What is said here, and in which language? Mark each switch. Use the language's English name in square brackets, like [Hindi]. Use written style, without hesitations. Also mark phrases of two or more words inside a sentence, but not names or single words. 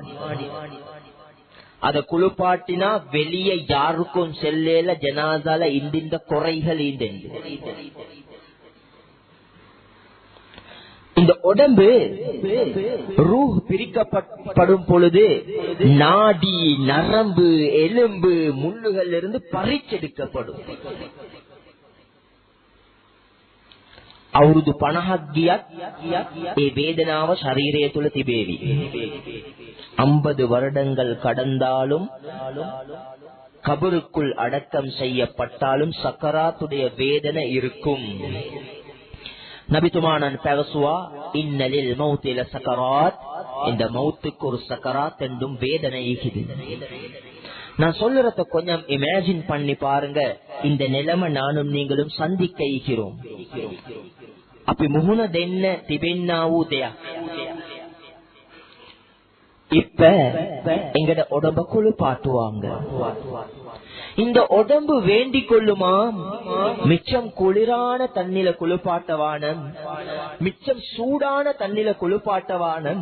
[Tamil] அத குளிப்பாட்டினா வெளியே யாருக்கும் செல்ல ஜனாசால இந்த குறைகள் இந்த உடம்பு ரூஹ் பிரிக்கப்படும் பொழுது நாடி நரம்பு எலும்பு முள்ளுகள் இருந்து பறிச்செடுக்கப்படும். [Sinhala] අවුරුදු 50ක් ගියත් ඒ වේදනාව ශරීරය තුල තිබේවි. [Tamil] 50 வருடங்கள் கடந்தாலும் கபருக்குள் அடக்கம் செய்யப்பட்டாலும் சக்கராத்துடைய வேதனை இருக்கும். நபித்துமானன் பேசுவா, [Arabic] إن للموت لسكرات, [Tamil] இந்த மௌத்துக்கு ஒரு சக்கராத் என்றும் வேதனை இருக்குது. நான் சொல்றத கொஞ்சம் இமேஜின் பண்ணி பாருங்க. இந்த நிலைமை நானும் நீங்களும் சந்திக்க இருக்கிறோம். [Sinhala] අපි මුහුණ දෙන්න තිබෙන්නා වූ දෙයක්. [Tamil] இப்ப எங்கட உடம்ப குளிப்பாட்டுவாங்க. இந்த உடம்பு வேண்டிக் கொள்ளுமா, மிச்சம் குளிரான தண்ணில குளிப்பாட்டவானம், மிச்சம் சூடான தண்ணில குளிப்பாட்டவானம்.